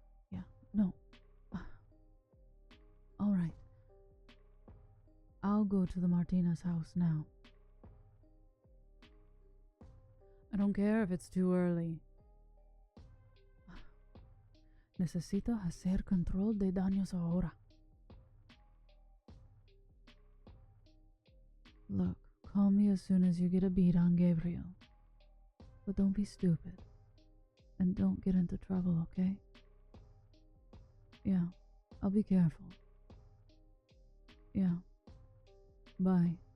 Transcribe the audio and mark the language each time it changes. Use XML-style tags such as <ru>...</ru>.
<en>Yeah, no. All right. I'll go to the Martinez house now. I don't care if it's too early.</en> <es>Necesito hacer control de daños ahora.</es> <en>Look, call me as soon as you get a beat on Gabriel. But don't be stupid. And don't get into trouble, okay? Yeah, I'll be careful. Yeah. Bye.</en>